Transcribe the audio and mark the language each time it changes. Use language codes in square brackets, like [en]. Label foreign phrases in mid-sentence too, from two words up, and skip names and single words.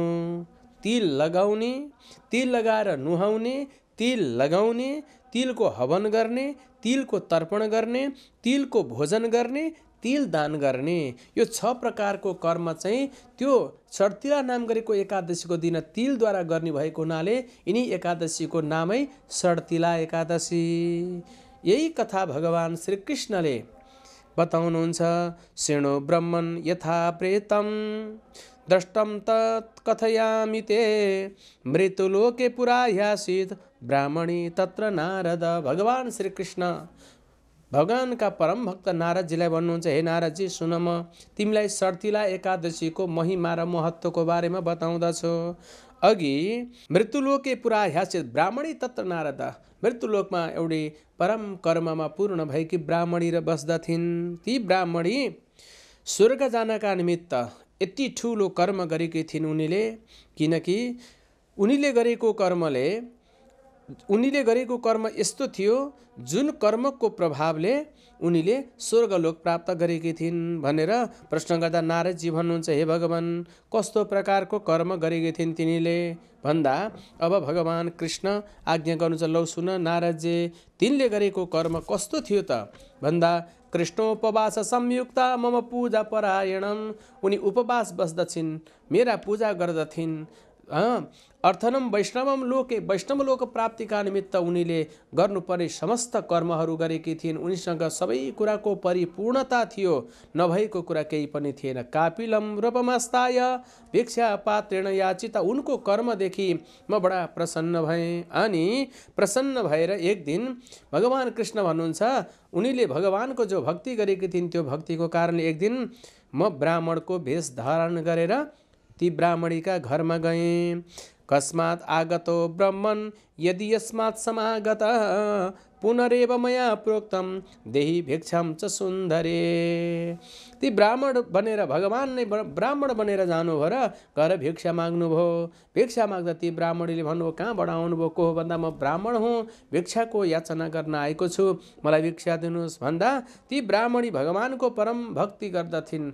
[ne] तिल लगाउने, तिल लगाएर नुहाउने, तिल लगाउने, तिलको हवन गर्ने, तिलको तर्पण गर्ने, तिलको भोजन गर्ने, तिल दान गर्ने, यो 6 प्रकारको कर्म चाहिँ त्यो सर्तिला नाम गरेको एकादशीको दिन तिलद्वारा गर्ने भएको हुनाले यिनी एकादशीको नामै सर्तिला एकादशी। यही कथा भगवान श्रीकृष्णले बताउनुहुन्छ। [sa] शृणु ब्रह्मन् यथा प्रेतम द्रष्टम तत् कथयामि ते मृत्युलोके पुरा ह्यासीत् ब्राह्मणी तत्र नारद। [ne] भगवान श्रीकृष्ण भगवानका परम भक्त नारदजीलाई भन्नुहुन्छ, हे नारदजी सुन, म तिमीलाई सर्तिला एकादशीको महिमा र महत्त्वको बारेमा बताउँदछु। अघि [sa] मृत्युलोके पुरा ह्यासीत् ब्राह्मणी तत्र नारद, [ne] मृत्युलोकमा एउटी परम कर्ममा पूर्ण भएकी ब्राह्मणी र बस्दथिन्। ती ब्राह्मणी स्वर्ग जानका निमित्त यति ठुलो कर्म गरेकी थिइन् उनीले, किनकि उनीले गरेको कर्म यस्तो थियो जुन कर्मको प्रभावले उनीले स्वर्गलोक प्राप्त गरेकी थिइन् भनेर प्रश्न गर्दा नारदजी भन्नुहुन्छ, हे भगवान कस्तो प्रकारको कर्म गरेकी थिइन् तिनीले भन्दा अब भगवान कृष्ण आज्ञा गर्नुहुन्छ, लौ सुन नारदजी, तिनले गरेको कर्म कस्तो थियो त भन्दा [sa] कृष्णोपवास संयुक्ता मम पूजा परायणम, [ne] उनी उपवास बस्दछिन्, मेरा पूजा गर्दथिन्। [sa] अर्थनम वैष्णवम लोके, [ne] वैष्णव लोक प्राप्तिका निमित्त उनीले गर्नुपर्ने समस्त कर्महरू गरेकी थिइन्। उनीसँग सबै कुराको परिपूर्णता थियो, नभएको कुरा केही पनि थिएन। [sa] कापिलम रूपमस्ताय भिक्षा पात्रेण याचिता, [ne] उनको कर्मदेखि म बडा प्रसन्न भएँ। अनि प्रसन्न भएर एक दिन भगवान कृष्ण भन्नुहुन्छ, उनीले भगवानको जो भक्ति गरेकी थिइन् त्यो भक्तिको कारणले एक दिन म ब्राह्मणको वेश धारण गरेर ती ब्राह्मणीका घरमा गएँ। [sa] कस्मात् आगतो ब्रह्मन् यदि यस्मात् समागत पुनरेव मया प्रोक्तम देहि भिक्षां च सुन्दरे। [ne] ती ब्राह्मण बनेर भगवान नै ब्राह्मण बनेर जानुभयो र गएर भिक्षा माग्नुभयो। भिक्षा माग्दा ती ब्राह्मणीले भन्नुभयो, कहाँबाट आउनुभयो, को हो भन्दा म ब्राह्मण हुँ, भिक्षाको याचना गर्न आएको छु, मलाई भिक्षा दिनुहोस् भन्दा ती ब्राह्मणी भगवानको परम भक्ति गर्दथिन्।